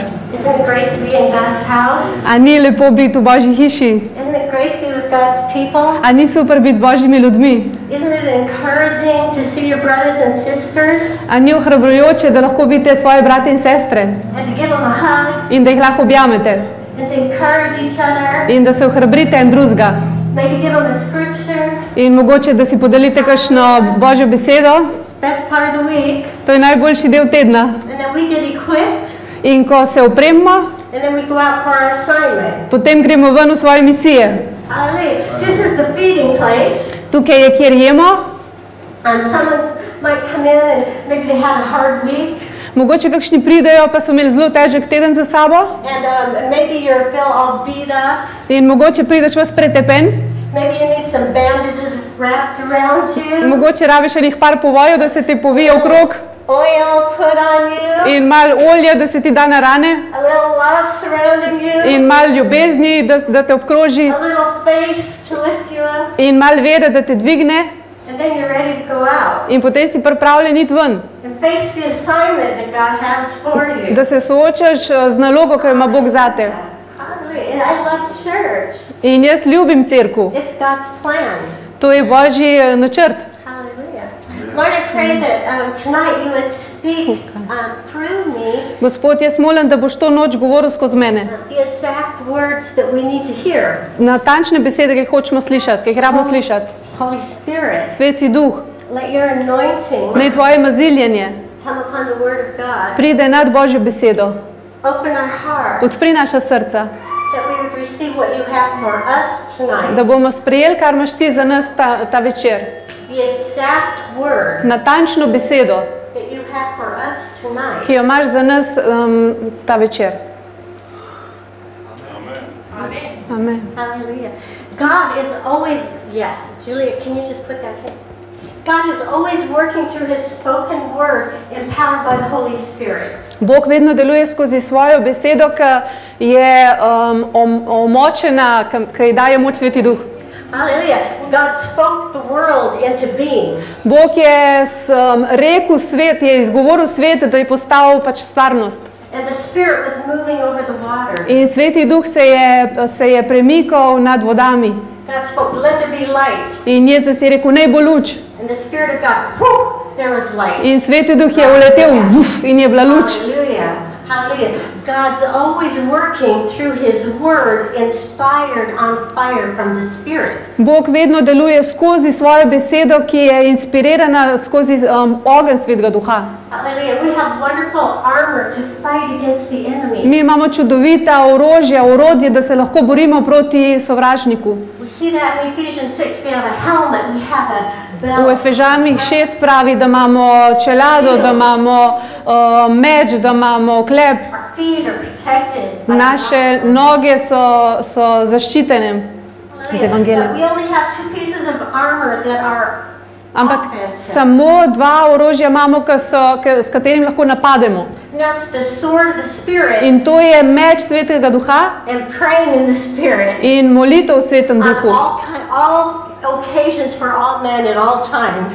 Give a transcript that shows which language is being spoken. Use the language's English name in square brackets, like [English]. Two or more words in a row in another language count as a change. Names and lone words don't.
[English] Isn't it great to be in God's house? [Slovenian] A ni lepo biti v Božji hiši? [English] Isn't it great to be with God's people? [Slovenian] A ni super biti z Božjimi ljudmi? [English] Isn't it encouraging to see your brothers and sisters? [Slovenian] A ni ohrabrujoče, da lahko vidite svoje brate in sestre? [English] And to give them a hug? [Slovenian] In da jih lahko objamete? [English] And to encourage each other? [Slovenian] In da se ohrabrite en drugega? [English] Maybe give them a scripture? [Slovenian] In mogoče, da si podelite kakšno Božjo besedo? [English] It's the best part of the week. [Slovenian] To je najboljši del tedna. [English] And then we get equipped? [Slovenian] In ko se opremimo, [English] and then we go out for our assignment. [Slovenian] Potem gremo ven v svoje misije. [English] This is the feeding place. [Slovenian] Tukaj je, kjer jemo. [English] And someone might come in and maybe they had a hard week. [Slovenian] Mogoče kakšni pridejo, pa so imeli zelo težek teden za sabo. [English] And maybe you feel all beat up. [Slovenian] In mogoče prideš vas pretepen. [English] Maybe you need some bandages wrapped around you. [Slovenian] Mogoče rabiš enih par povojev, da se te povije okrog. [English] Oil put on you. [Slovenian] In malo olja, da se ti da na rane. [English] A little love surrounding you. [Slovenian] In malo ljubezni, da te obkroži. [English] A little faith to lift you up. [Slovenian] In malo vere, da te dvigne. [English] And then you're ready to go out. [Slovenian] In potem si pripravljen iti ven. [English] And face the assignment that God has for you. [Slovenian] Da se soočaš z nalogo, ki jo ima Bog zate. [English] And I love church. [Slovenian] In jaz ljubim cerkev. [English] It's God's plan. [Slovenian] To je Božji načrt. [English] Lord, I pray that tonight you would speak through me. [Slovenian] Gospod, jaz molim, da boš to noč govoril skozi mene. [English] The exact words that we need to hear. [Slovenian] Natančne besede, ki jih hočemo slišati, ki jih rabimo slišati. [English] Holy Spirit. [Slovenian] Sveti Duh. [English] Let your anointing. [Slovenian] Naj tvoje maziljenje [English] come upon the word of God. [Slovenian] Pride nad Božjo besedo. [English] Open our hearts. [Slovenian] Odpri naša srca. [English] That we would receive what you have for us tonight. [Slovenian] Da bomo sprejeli, kar imaš ti za nas ta večer. [English] The exact word. [Slovenian] Natančno besedo, [English] that you have for us tonight. [Slovenian] Ki jo imaš za nas ta večer. [English] Amen. [Slovenian] Amen. [English] Hallelujah. God is always, yes, Julia, can you just put that in? God is always working through his spoken word, empowered by the Holy Spirit. [Slovenian] Bog vedno deluje skozi svojo besedo, ki je omočena, ki ji daje moč Sveti Duh. [English] Hallelujah. God spoke the world into being. [Slovenian] Bog je rekel svet, je izgovoril svet, da je postal pač stvarnost. [English] And the Spirit was moving over the waters. [Slovenian] In Sveti Duh se je premikal nad vodami. [English] God spoke, let there be light. [Slovenian] In Jezus je rekel, naj bo luč. [English] And the Spirit of God, whoo, there was light. [Slovenian] In Sveti Duh je uletel in je bila luč. [English] Hallelujah. Hallelujah. God's always working through his word, inspired on fire from the Spirit. [Slovenian] Bog vedno deluje skozi svojo besedo, ki je inspirirana skozi ogenj Svetega Duha. [English] Hallelujah. We have wonderful armor to fight against the enemy. [Slovenian] Mi imamo čudovita orožja, orodje, da se lahko borimo proti sovražniku. [English] We see that in Ephesians 6, we have a helmet, we have a belt. [Slovenian] V Efežanih 6 pravi, da imamo čelado, da imamo meč, da imamo klep. [English] Our feet are protected. [Slovenian] Naše noge so zaščitene z evangelijem. [English] We only have 2 pieces of armor that are [Slovenian] Ampak samo 2 orožja imamo, s katerim lahko napademo. [English] That's the sword of the Spirit. [Slovenian] In to je meč Svetega Duha [English] and praying in the Spirit. [Slovenian] In molitev v Svetem Duhu. [English] All occasions for all men at all times.